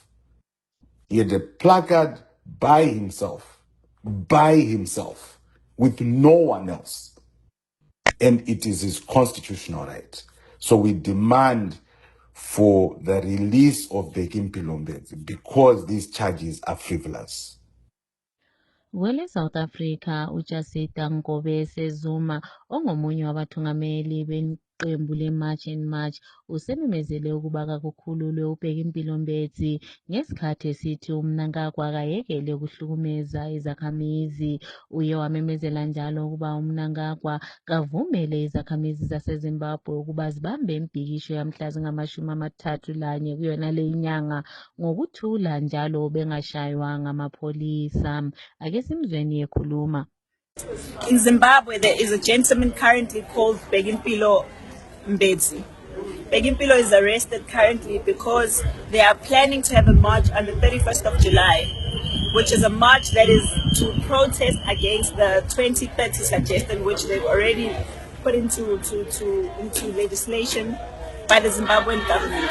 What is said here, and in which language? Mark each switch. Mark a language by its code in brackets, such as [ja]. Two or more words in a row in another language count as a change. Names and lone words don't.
[en] He had a placard by himself, with no one else. And it is his constitutional right. So we demand for the release of Bheki Mpilo Mbedzi because these charges are frivolous. [nd] Wele South Africa uJacintha Ngobese Zuma ongomunye wabathungameli beqembu leMarch and March usememezele ukuba kakukhululwe uBheki Mpilo Mbedzi ngesikhathi esithi uMnangagwa akayekele ukuhlukumeza izakhamizi. Uye wamemezela njalo ukuba uMnangagwa kavumele izakhamizi zaseZimbabwe ukuba zibambe impikisho yamhla zingama-31 kuyona le inyanga ngokuthula njalo bengashaywa ngamapholisa. [en] In Zimbabwe, there is a gentleman currently called Bheki Mpilo Mbedzi. Bheki Mpilo is arrested currently because they are planning to have a march on the 31st of July, which is a march that is to protest against the 2030 suggestion, which they've already put into legislation by the Zimbabwean government.